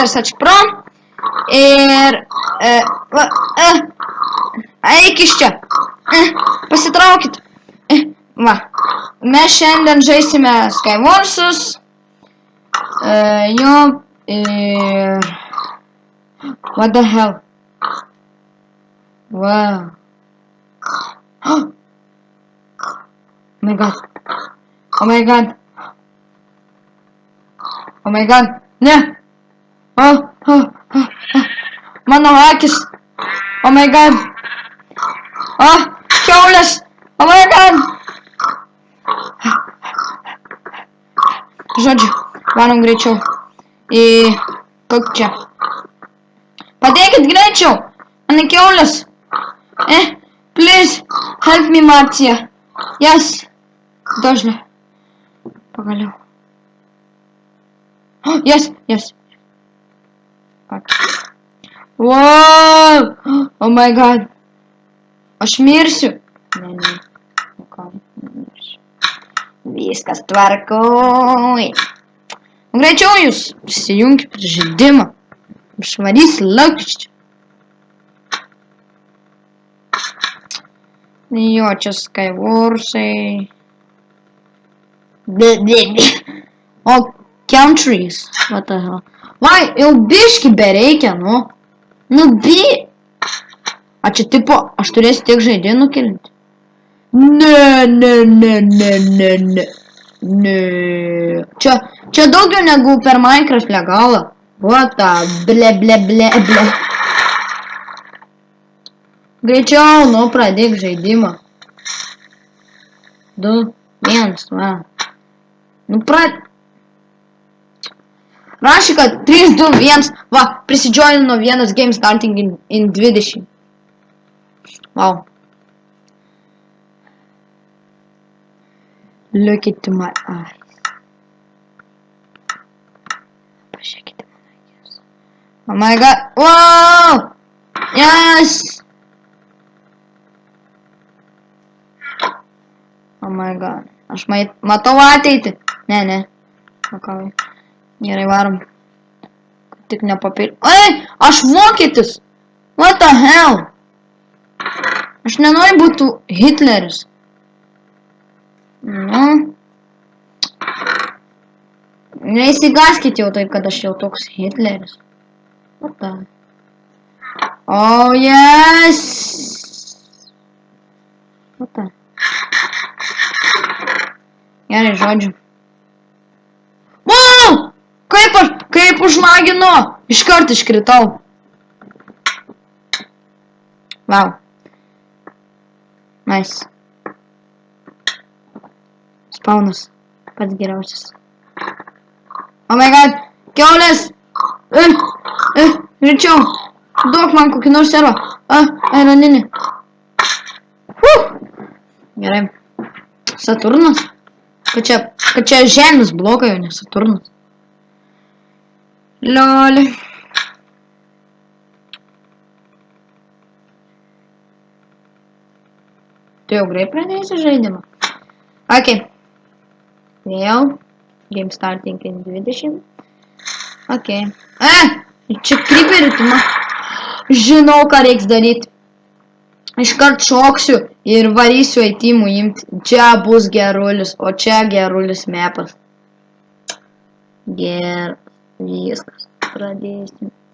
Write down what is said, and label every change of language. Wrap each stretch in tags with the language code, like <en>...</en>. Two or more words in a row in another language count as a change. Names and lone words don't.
<lt>Sačpro. Ir... Eik iš čia. Pasitraukit. Va. Mes šiandien žaisime Skywarsus. Jo. Ir...</lt> <en>What the hell? Wow. Oh my god. Oh my god. Oh my god.</en> <lt>Ne. Mano akis.</lt> <en>Oh my god. Kiaulės. Oh my god.</en> <lt>Žodžiu, varom greičiau. Į... Kokį čia? Padėkit greičiau. Mane kiaulės.</lt> <en>Please. Help me, Marcija. Yes.</en> <lt>Dažnai. Pagaliau.</lt> <en>Yes. Okay. Wow. Oh my god.</en> <lt>Aš mirsiu. Ne. Viskas tvarkoj. Greičiau jūs prisijungkit prie žaidimą. Išvarys laukščių. Jo, čia Skywarsai.</lt> <en>O countries. What the hell?</en> <lt>Vai, jau biški bereikia, nu. Nu, A čia tipo, aš turėsiu tiek žaidėjų nukelinti? Ne. Čia daugiau negu per Minecraft legalą.</lt> <en>What the ble.</en> <lt>Greičiau, nu, pradėk žaidimą. 2, 1, va. Nu, Rašy, kad 3, 2, 1, va, prisidžioinu vienas</lt> <en>game starting in 20. Wow. Look into my eyes.</en> <lt>Pažiūrėkite mano akis.</lt> <en>Oh my god. Wow! Yes! Oh my god.</en> <lt>Aš matau ateitį. Ne. Pakavai. Gerai, varom. Tik nepapil... Aš vokietis!</lt> <en>What the hell?</en> <lt>Aš nenoriu būti Hitleris. Nu. Neįsigaskit jau taip, kad aš jau toks Hitleris.</lt> <en>What the... Oh, yes! What the...</en> <lt>Gerai, žodžiu. Wow! Kaip užlagino! Iškart iškritau. Wow. Nice. Spawnas. Pats geriausias. Oh my god! Kiaulės! Greičiau! Duok man kokį nors servą. Aeroninį. Gerai. Saturnas. Kad čia žemės blokai, o ne Saturnas. Lol. Tu jau greit pradėsi žaidimą? Ok. Vėl.</lt> <en>Game starting in 20.</en> <lt>Ok. Čia creeperį tu man. Žinau, ką reiks daryti. Iškart šoksiu ir varysiu aitimų imti. Čia bus gerulis, o čia gerulis mepas. Viskas. Pradėsim.</lt>